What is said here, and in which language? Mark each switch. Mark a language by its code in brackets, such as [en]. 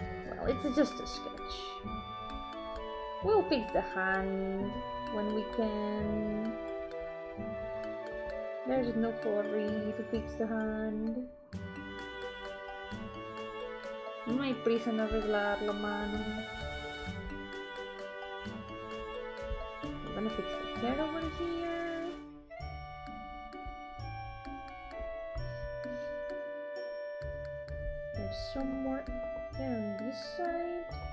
[en] Well, it's just a sketch. We'll fix the hand when we can. There's no hurry to fix the hand. [es] No hay prisa en arreglar la mano. [en] I'm gonna fix the hair over here. There's some more hair on this side.